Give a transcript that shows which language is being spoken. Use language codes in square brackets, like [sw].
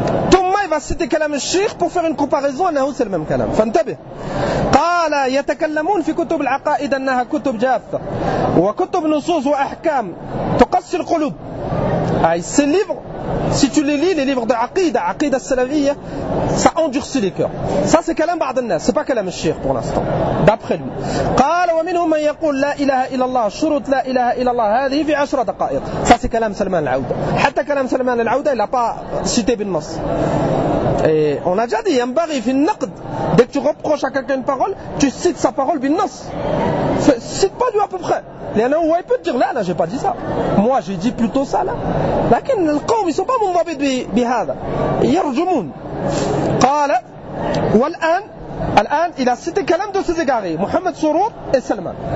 [ar] ثم il va citer كلام الشيخ [fr] pour faire une comparaison [ar] أنه c'est le même كلام فانتبه قال يتكلمون في كتب العقائد أنها كتب جافة وكتب نصوص وأحكام تقص القلوب أي سليف [fr] Si tu les lis, les livres de Aqidah, Aqidah Salafiyya, ça endurcit les cœurs. Ça c'est kalam ba'd an-nas, c'est pas kalam al-shaykh pour l'instant, d'après lui. [ar] قال ومنهم من يقول لا إله إلا الله شروط لا إله إلا الله هذه في عشرة دقائق. [fr] Ça c'est kalam Salman al-Aouda. [ar] حتى كلام سلمان العودة [fr] il n'a pas cité [ar] بالنص. [fr] Et on a déjà dit, il y a un bari fi naqd. Dès que tu reproches à quelqu'un une parole, tu cites sa parole بالنص. Cite pas lui à peu près. Il y en a où il peut te dire, là, j'ai pas dit ça. Moi, j'ai dit plutôt ça, là. Lakin, le qawm, ils sont pas mundabit bihada. Yarjumun. Qala, wal'an, il a cité kalam de ses égarés, Mohamed Sourour et Salman.